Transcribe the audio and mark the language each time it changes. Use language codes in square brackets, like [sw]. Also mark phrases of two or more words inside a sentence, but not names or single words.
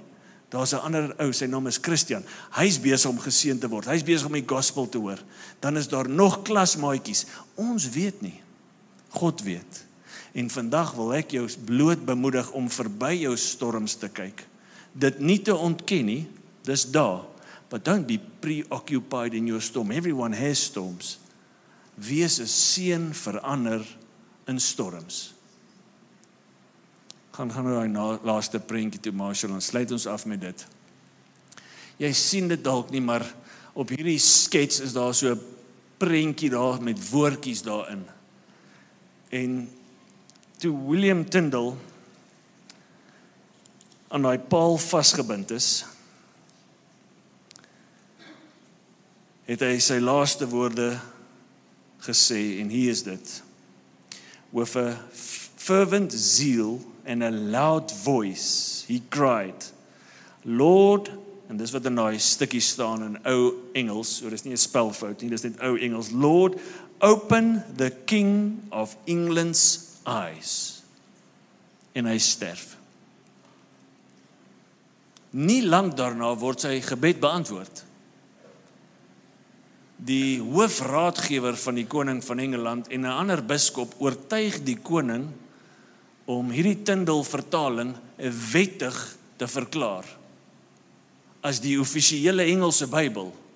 [af] Daar's 'n ander ou, sy naam is Christian. Hy's besig om geseën te word. Hy's besig om die gospel te hoor. Dan is daar nog klasmaatjies. Ons weet nie. God weet. En vandag wil ek jou bloot bemoedig om verby jou storms te kyk. Dit nie te ontken nie, dis daar. [en] But don't be preoccupied in your storm. Everyone has storms. [af] Wees 'n seën vir ander in storms. Gaan nou daai laaste prentjie toe, Marshall, en sluit ons af met dit. Jy sien dit dalk nie, maar op hierdie skets is daar so 'n prentjie daar met woordjies daarin. En toe William Tyndale aan daai paal vasgebind is, het hy sy laaste woorde gesê, en hier is dit: [en] With a fervent zeal and a loud voice, he cried, Lord, [af] en dis wat in daai stukkie staan in ou Engels, so dis nie 'n spelfout nie, dis net ou Engels, [en] Lord, open the King of England's eyes. [af] En hy sterf. Nie lank daarna word sy gebed beantwoord. Die hoofraadgewer van die koning van Engeland en 'n ander biskop oortuig die koning om hierdie Tyndale vertaling wettig te verklaar as die offisiële Engelse Bybel.